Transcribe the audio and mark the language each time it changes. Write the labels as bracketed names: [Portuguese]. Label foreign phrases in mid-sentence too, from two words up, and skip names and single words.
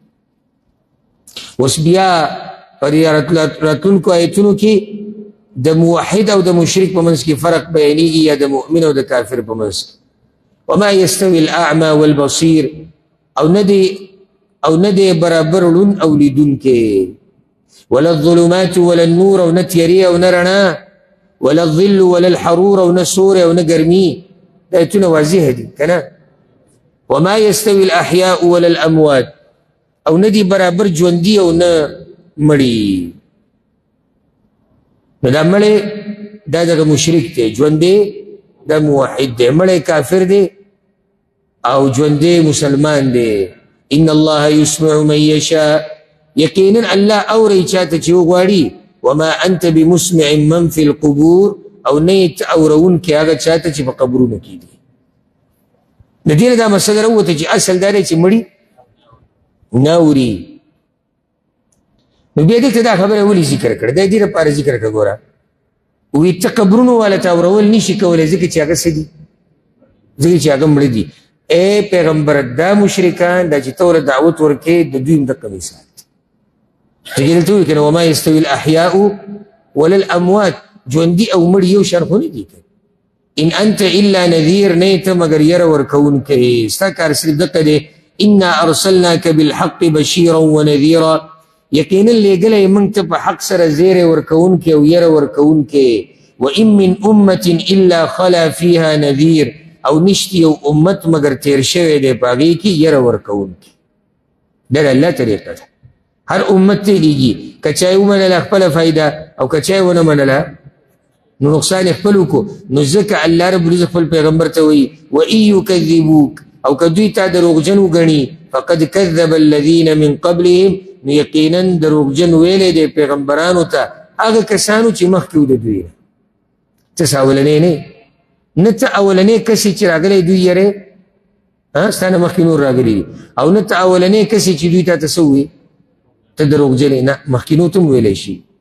[Pashto] اوس بیا پر راتلونکو آیتونو کې د موحد او د مشرک په منځ کې فرق بیانېږي، یا د مؤمن او د کافر په منځ کې. [Arabic] وما یستوي الاعمى والبصیر، [Pashto] او نه دی برابر ړوند او لیدونکی. [Arabic] ولا الظلمات ولا النور، [Pashto] او نه تیارې او نه رڼا. [Arabic] ولا الظل ولا الحرور، [Pashto] او نه سوری او نه ګرمي. دا ایتونه واضح دي که نه. [Arabic] وما یستوي الاحیاء ولا الاموات، [Pashto] او نه دی برابر ژوندي او نه مړي. نو دا مړی دا دغه مشرک دی، ژوندی دا موحد دی، مړی کافر دی او ژوندی مسلمان دی. [Arabic] ان الله يسمع من يشاء، [Pashto] یقینا الله اوري چاته چې وغواړي. [Arabic] وما انت بمسمع من في القبور، [Pashto] او نه ته اورونکې هغه چاته چې په قبرونو کې دي. د دې نه دا مسله راووته چې اصل دا دی چې مړي نه اوري. نو بیا دې ته دا خبره ولې ذکر کړه؟ دا دې لپاره ذکر کړه. ګوره وایي ته قبرونو والا ته اورول نشي کولی، ځکه چې هغه څه دي، ځکه چې هغه مړه دي. اے پیغمبر، دا مشرکان دا چې ته ورته دعوت ورکې، د دوی هم دقه مثال دی. دلته وایي که نه [Arabic] وما یستوي الاحیاء ولا الاموات، [Pashto] ژوندي او مړي یو شان خو نه دي. [Arabic] ان انت الا نذیر، [Pashto] نه ته مگر یره ورکوونکی، ستا کار صرف دقه دی. [Arabic] انا ارسلناک بالحق بشیرا ونذیرا، [Pashto] یقینا لیږلی موږ ته په حق سره زیری ورکوونکی او یره ورکوونکی. [Arabic] وان من امة الا خلا فیها نذیر، [Pashto] او نشتی یو امت مگر تیر شوی دی په هغې کې یره ورکوونکی. دا د الله طریقه ده. هر امت ته لیږي، که چا یې ومنله خپله فایده او که چا یې ونه منله نو نقصان یې خپل وکړو. نو ځکه الله رب العزت خپل پیغمبر ته وایي [Arabic] وان یکذبوک، [Pashto] او که دوی تا دروغجن وګڼي [Arabic] فقد کذب الذین من قبلهم، [Pashto] نو یقینا دروغجن ویلی دی پیغمبرانو ته هغه کسانو چې مخکې و د دوی نه. ته اولنی نه ته اولنی کس چې راغلی دوی یری ستا نه مخکې نور راغلی دي، او نه ته اولنی کس چې دوی تا ته څه ووایي ته دروغجن نه، مخکینو ته هم ویلی شي.